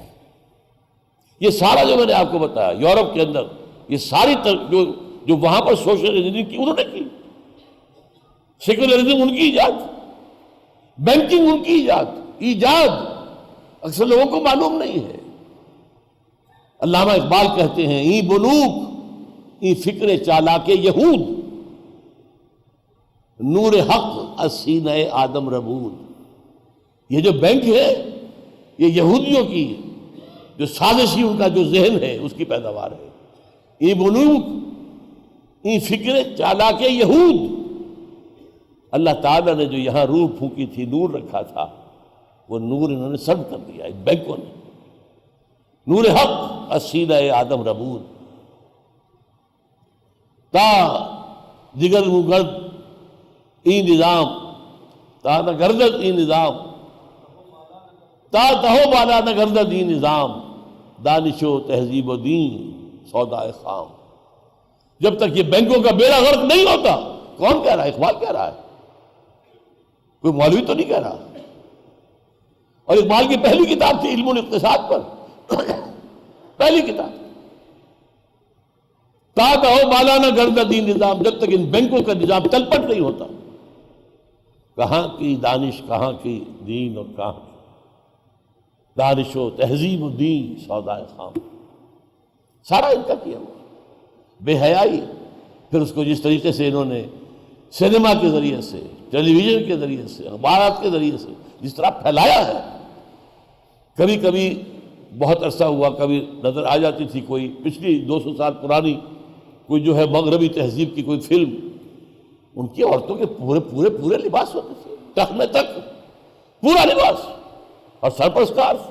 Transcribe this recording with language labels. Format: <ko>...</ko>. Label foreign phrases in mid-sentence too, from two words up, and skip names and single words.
<ur>یہ سارا جو میں نے آپ کو بتایا یورپ کے اندر، یہ ساری جو وہاں پر</ur> <en>social engineering</en> <ur>کی انہوں نے کی، سیکولرزم ان کی ایجاد، بینکنگ ان کی ایجاد اکثر لوگوں کو معلوم نہیں ہے. علامہ اقبال کہتے ہیں</ur> <fa>ای بنوک ای فکر چالاک یہود، نور حق از سینہ آدم ربود.</fa> <ur>یہ جو بینک ہے یہ یہودیوں کی جو سازشی ان کا جو ذہن ہے اس کی پیداوار ہے.</ur> <fa>ای بنوک ای فکر چالاک یہود.</fa> <ur>اللہ تعالیٰ نے جو یہاں روح پھونکی تھی، نور رکھا تھا، وہ نور انہوں نے سرد کر دیا اس بینکوں نے.</ur> <fa>نور حق از سینہ آدم ربود، تا دیگر مگرد ای نظام، تا نہ گردد ای نظام، تا تہو بالا نہ گردد ای نظام، دانش و تہذیب و دین سودائے خام.</fa> <ur>جب تک یہ بینکوں کا بیڑا غرق نہیں ہوتا. کون کہہ رہا ہے؟ اقبال کہہ رہا ہے، کوئی مولوی تو نہیں کہہ رہا. اور اقبال کی پہلی کتاب تھی علم الاقتصاد پر، پہلی کتاب.</ur> <fa>تا تہو بالا نہ گردد ای نظام،</fa> <ur>جب تک ان بینکوں کا نظام تلپٹ نہیں ہوتا. کہاں کی دانش، کہاں کی دین، اور کہاں کی</ur> <fa>دانش و تہذیب و دین سودائے خام.</fa> <ur>سارا ان کا کیا ہوا بے حیائی. پھر اس کو جس طریقے سے انہوں نے سینما کے ذریعے سے، ٹیلی ویژن کے ذریعے سے، اخبارات کے ذریعے سے جس طرح پھیلایا ہے، کبھی کبھی بہت عرصہ ہوا کبھی نظر آ جاتی تھی کوئی پچھلی 200 سال پرانی کوئی جو ہے مغربی تہذیب کی کوئی فلم، ان کی عورتوں کے پورے پورے پورے لباس ہوتے تھے، ٹخنے تک پورا لباس اور سر پر اسکارف۔</ur>